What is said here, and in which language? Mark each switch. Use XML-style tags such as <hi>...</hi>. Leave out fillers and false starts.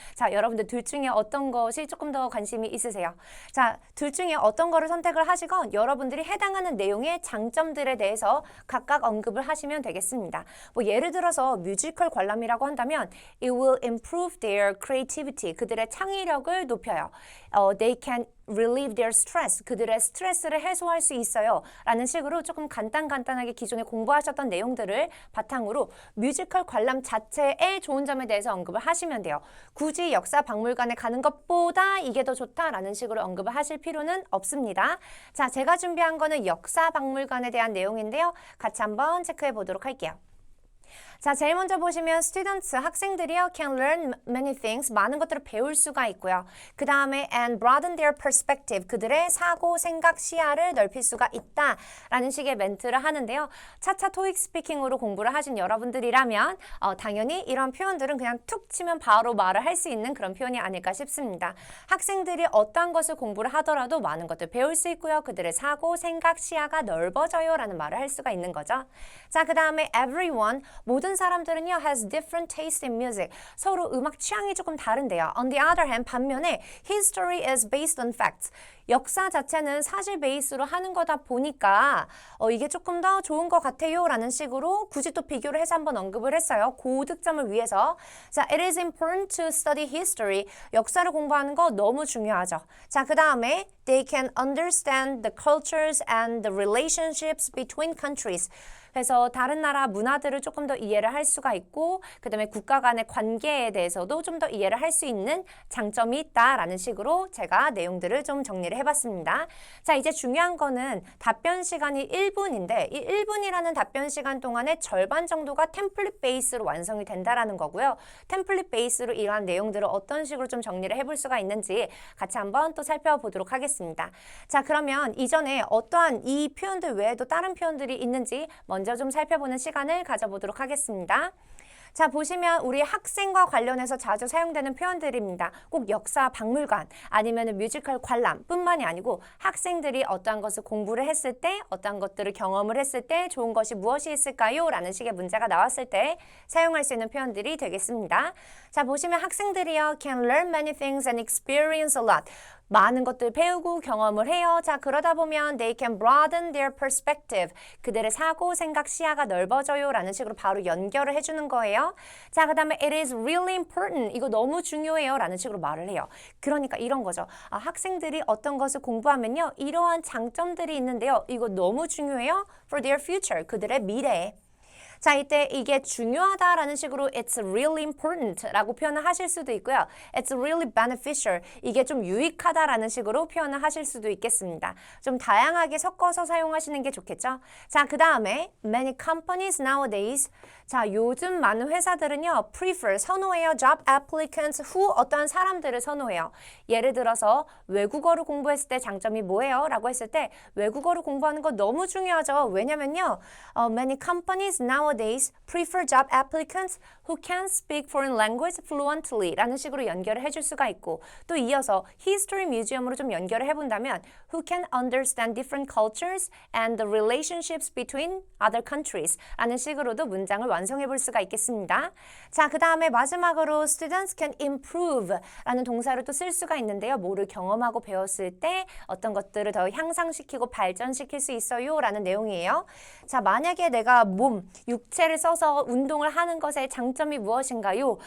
<ko>자, 여러분들 둘 중에 어떤 것이 조금 더 관심이 있으세요? 자, 둘 중에 어떤 거를 선택을 하시건 여러분들이 해당하는 내용의 장점들에 대해서 각각 언급을 하시면 되겠습니다. 뭐 예를 들어서 뮤지컬 관람이라고 한다면</ko> <en>It will improve their creativity.</en> <ko>그들의 창의력을 높여요.</ko> <en>They can relieve their stress.</en> <ko>그들의 스트레스를 해소할 수 있어요. 라는 식으로 조금 간단하게 기존에 공부하셨던 내용들을 바탕으로 뮤지컬 관람 자체의 좋은 점에 대해서 언급을 하시면 돼요. 굳이 역사 박물관에 가는 것보다 이게 더 좋다라는 식으로 언급을 하실 필요는 없습니다. 자, 제가 준비한 거는 역사 박물관에 대한 내용인데요. 같이 한번 체크해 보도록 할게요. 자, 제일 먼저 보시면 students, 학생들이요</ko> <en>can learn many things,</en> <ko>많은 것들을 배울 수가 있고요. 그 다음에</ko> <en>and broaden their perspective,</en> <ko>그들의 사고, 생각, 시야를 넓힐 수가 있다라는 식의 멘트를 하는데요. 차차 토익 스피킹으로 공부를 하신 여러분들이라면 당연히 이런 표현들은 그냥 툭 치면 바로 말을 할 수 있는 그런 표현이 아닐까 싶습니다. 학생들이 어떠한 것을 공부를 하더라도 많은 것들 배울 수 있고요. 그들의 사고, 생각, 시야가 넓어져요 라는 말을 할 수가 있는 거죠. 자, 그 다음에</ko> <en>everyone,</en> <ko>모든 사람들은요</ko> <en>has different taste in music.</en> <ko>서로 음악 취향이 조금 다른데요.</ko> <en>On the other hand,</en> <ko>반면에</ko> <en>history is based on facts.</en> <ko>역사 자체는 사실 베이스로 하는 거다 보니까 이게 조금 더 좋은 것 같아요 라는 식으로 굳이 또 비교를 해서 한번 언급을 했어요. 고득점을 위해서.</ko> <en>자, it is important to study history.</en> <ko>역사를 공부하는 거 너무 중요하죠.</ko> <en>자, 그 다음에 they can understand the cultures and the relationships between countries.</en> <ko>그래서 다른 나라 문화들을 조금 더 이해를 할 수가 있고 그 다음에 국가 간의 관계에 대해서도 좀 더 이해를 할 수 있는 장점이 있다라는 식으로 제가 내용들을 좀 정리를 해봤습니다. 자, 이제 중요한 거는 답변 시간이 1분인데 이 1분이라는 답변 시간 동안에 절반 정도가 템플릿 베이스로 완성이 된다라는 거고요. 템플릿 베이스로 이러한 내용들을 어떤 식으로 좀 정리를 해볼 수가 있는지 같이 한번 또 살펴보도록 하겠습니다. 자, 그러면 이전에 어떠한 이 표현들 외에도 다른 표현들이 있는지 먼저 좀 살펴보는 시간을 가져보도록 하겠습니다. 자, 보시면 우리 학생과 관련해서 자주 사용되는 표현들입니다. 꼭 역사 박물관 아니면 뮤지컬 관람 뿐만이 아니고 학생들이 어떠한 것을 공부를 했을 때 어떠한 것들을 경험을 했을 때 좋은 것이 무엇이 있을까요? 라는 식의 문제가 나왔을 때 사용할 수 있는 표현들이 되겠습니다. 자, 보시면 학생들이요</ko> <en>can learn many things and experience a lot.</en> <ko>많은 것들 배우고 경험을 해요. 자, 그러다 보면</ko> <en>they can broaden their perspective.</en> <ko>그들의 사고, 생각, 시야가 넓어져요. 라는 식으로 바로 연결을 해주는 거예요. 자, 그 다음에</ko> <en>it is really important.</en> <ko>이거 너무 중요해요. 라는 식으로 말을 해요. 그러니까 이런 거죠. 아, 학생들이 어떤 것을 공부하면요. 이러한 장점들이 있는데요. 이거 너무 중요해요.</ko> <en>for their future.</en> <ko>그들의 미래에. 자, 이때 이게 중요하다라는 식으로</ko> <en>it's really important</en> <ko>라고 표현을 하실 수도 있고요.</ko> <en>it's really beneficial.</en> <ko>이게 좀 유익하다라는 식으로 표현을 하실 수도 있겠습니다. 좀 다양하게 섞어서 사용하시는 게 좋겠죠. 자, 그 다음에</ko> <en>many companies nowadays.</en> <ko>자, 요즘 많은 회사들은요, prefer, 선호해요.</ko> <en>job applicants who</en> <ko>어떠한 사람들을 선호해요. 예를 들어서 외국어를 공부했을 때 장점이 뭐예요? 라고 했을 때 외국어를 공부하는 거 너무 중요하죠. 왜냐면요,</ko> <en>many companies nowadays prefer job applicants who can speak foreign language fluently</en> <ko>라는 식으로 연결을 해줄 수가 있고 또 이어서 history museum으로 좀 연결을 해본다면</ko> <en>who can understand different cultures and the relationships between other countries</en> <ko>라는 식으로도 문장을 완성해 볼 수가 있겠습니다. 자, 그 다음에 마지막으로</ko> <en>students can improve</en> <ko>라는 동사를 또 쓸 수가 있는데요. 뭐를 경험하고 배웠을 때 어떤 것들을 더 향상시키고 발전시킬 수 있어요 라는 내용이에요. 자, 만약에 내가 육체를 써서 운동을 하는 것의 장점이 무엇인가요?</ko>